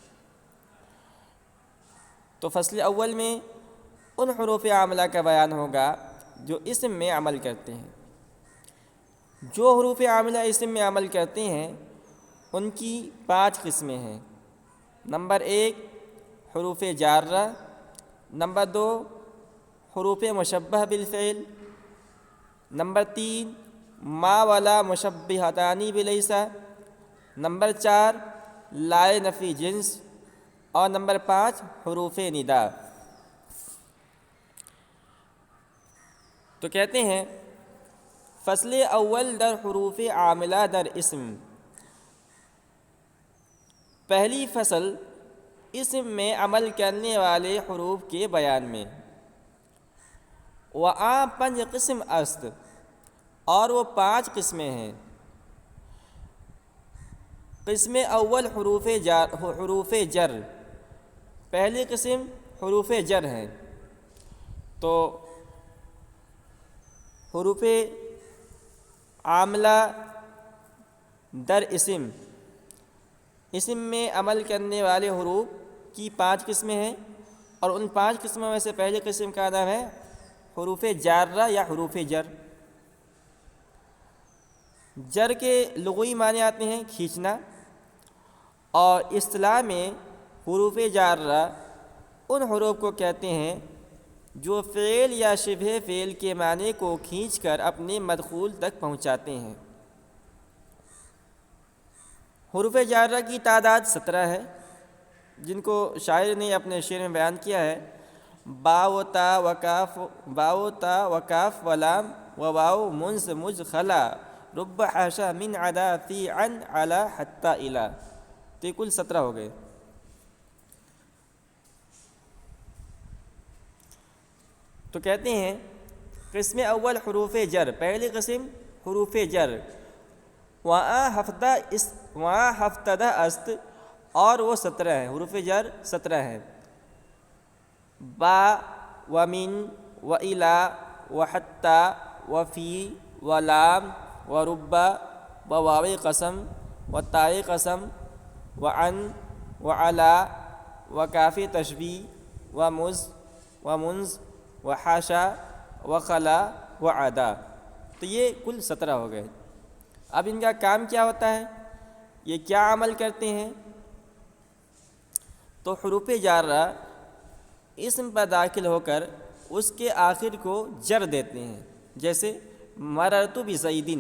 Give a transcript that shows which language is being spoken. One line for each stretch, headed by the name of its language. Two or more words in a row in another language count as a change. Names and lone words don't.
Urdu: تو فصل اول میں ان حروف عاملہ کا بیان ہوگا جو اسم میں عمل کرتے ہیں۔ جو حروف عاملہ اسم میں عمل کرتے ہیں ان کی 5 قسمیں ہیں۔ نمبر 1 حروف جارہ، نمبر 2 حروف مشبہ بالفعل، نمبر 3 ما ولا مشبہتانی بلیسا، نمبر 4 لائے نفی جنس، اور نمبر 5 حروف ندا۔
Persian: تو کہتے ہیں فصل اول در حروف عاملہ در اسم۔
Urdu: پہلی فصل اسم میں عمل کرنے والے حروف کے بیان میں۔
Persian: وآ 5 قسم است،
Urdu: اور وہ 5 قسمیں ہیں۔
Persian: قسم اول حروف جر،
Urdu: پہلی قسم حروف جر ہیں۔ تو
Persian: حروف عاملہ در اسم،
Urdu: اسم میں عمل کرنے والے حروف کی 5 قسمیں ہیں، اور ان 5 قسموں میں سے پہلی قسم کا نام ہے حروف جارہ یا حروف جر۔ جر کے لغوی معنی آتے ہیں کھینچنا، اور اصطلاح میں حروف جارہ ان حروف کو کہتے ہیں جو فعل یا شبہ فعل کے معنی کو کھینچ کر اپنے مدخول تک پہنچاتے ہیں۔ حروف جارہ کی تعداد 17 ہے، جن کو شاعر نے اپنے شعر میں بیان کیا ہے۔
Arabic: با و تا و کاف و لام و واو منز مج خلا رب حاشا من عدا فی عن علا حتی الا۔
Urdu: تو یہ کل 17 ہو گئے۔ تو کہتے ہیں
Persian: قسم اول حروف جر،
Urdu: پہلی قسم حروف جر۔
Persian: وہاں ہفتدہ است،
Urdu: اور وہ 17 ہیں، حروف جر 17 ہیں۔
Arabic: با و من و الا و حتی و فی و لام و ربا و واو قسم و تاء قسم و عن و علا و کاف تشبیہ و مز و منز و حاشا و خلا و عدا۔
Urdu: تو یہ کل 17 ہو گئے۔ اب ان کا کام کیا ہوتا ہے، یہ کیا عمل کرتے ہیں؟ تو حروف جارہ اسم پر داخل ہو کر اس کے آخر کو جر دیتے ہیں، جیسے
Arabic: مررت بزیدن۔